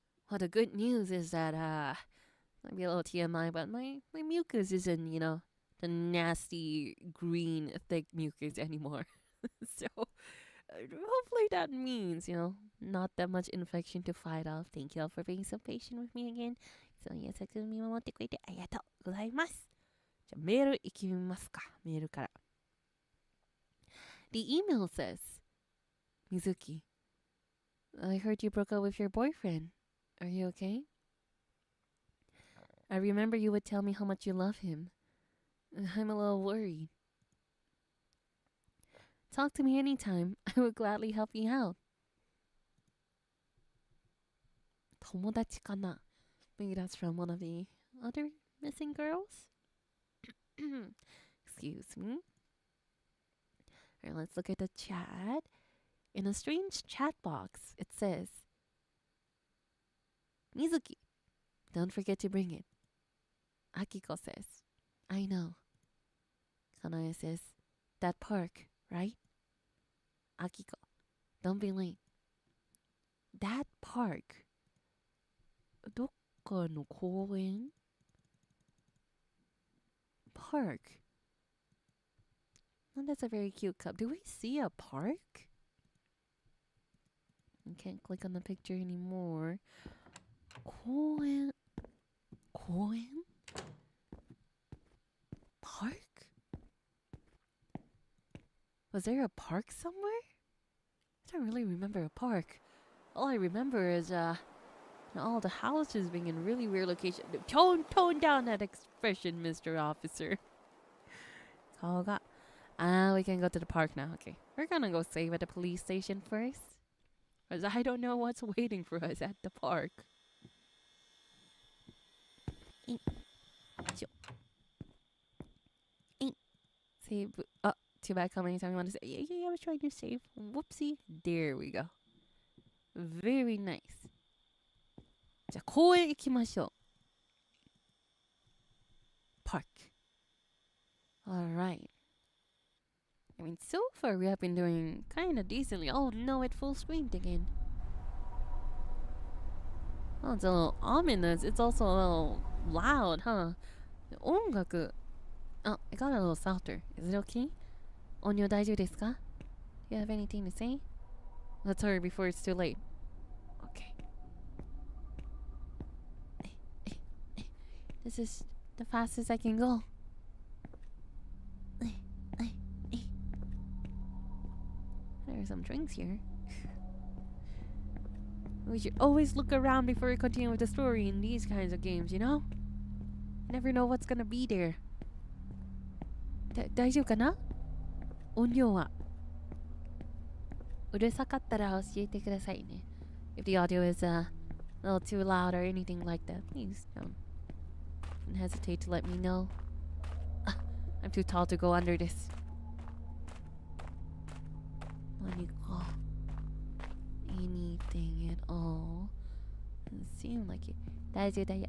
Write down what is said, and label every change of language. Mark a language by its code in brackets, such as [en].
[en] Well, the good news is that, might be a little TMI, but my mucus isn't, you know, the nasty green thick mucus anymore. So, hopefully that means, you know, not that much infection to fight off. Thank you all for being so patient with me again. [ja] そう優しく見守ってくれてありがとうございます。じゃあメール行きますか。メールから。 [en] The email says, Mizuki, I heard you broke up with your boyfriend. Are you okay? I remember you would tell me how much you love him. I'm a little worried. Talk to me anytime. I would gladly help you out. [ja] 友達かな? [en] Maybe that's from one of the other missing girls? Excuse me. Alright, let's look at the chat. In a strange chat box, it says, Mizuki, don't forget to bring it. Akiko says, I know. Kanae says, that park, right? Akiko, Don't be late. That park. [ja] どっかの公園 Park. [en] Oh, that's a very cute cup. Do we see a park? I can't click on the picture anymore. 公園 Park? Was there a park somewhere? I don't really remember a park. All I remember is all the houses being in really weird locations. Tone down that expression, Mr. Officer. We can go to the park now. Okay, we're gonna go save at the police station first, because I don't know what's waiting for us at the park. Save. Oh, too bad. How many times you want to say? Yeah, I was trying to save. Whoopsie. There we go. Very nice. [ja] じゃあ公園行きましょう。 [en] Park. Alright. I mean, so far we have been doing kind of decently. Oh no, it full screened again. Oh, it's a little ominous. It's also a little loud, huh? [ja] 音楽. [en] Oh, it got a little softer. Is it okay? [ja] 音量大丈夫ですか? [en] Do you have anything to say? Let's hurry before it's too late. Okay. This is the fastest I can go. There are some drinks here. We should always look around before we continue with the story in these kinds of games, you know? You never know what's gonna be there. [ja] 大丈夫かな? 音量はうるさかったら教えてくださいね. [en] If the audio is a little too loud or anything like that, please don't hesitate to let me know. I'm too tall to go under this. Anything at all? Doesn't seem like it. [ja] 大丈夫だよ。